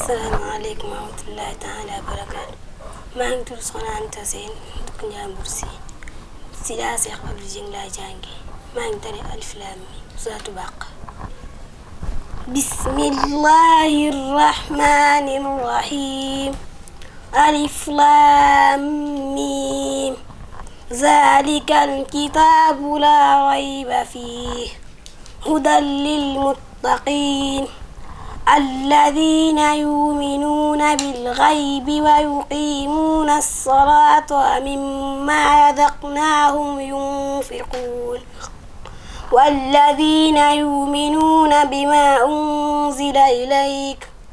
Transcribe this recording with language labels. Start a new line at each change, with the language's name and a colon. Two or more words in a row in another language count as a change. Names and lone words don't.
Arabic: السلام عليكم ورحمة الله تعالى وبركاته
Wolof: maa ngi tudd Soxna Anta Sène dëkk Njambur si daa Seex Abdou Dieng laa jànge maa ngi tari
Arabic: الم
Wolof: saatu bàq
Arabic: بسم الله الرحمن الرحيم الم ذلك الكتاب لا ريب فيه هدى للمتقين المتقين الذين يؤمنون بالغيب ويقيمون الصلاة ومما رزقناهم ينفقون والذين يؤمنون بما أنزل إليك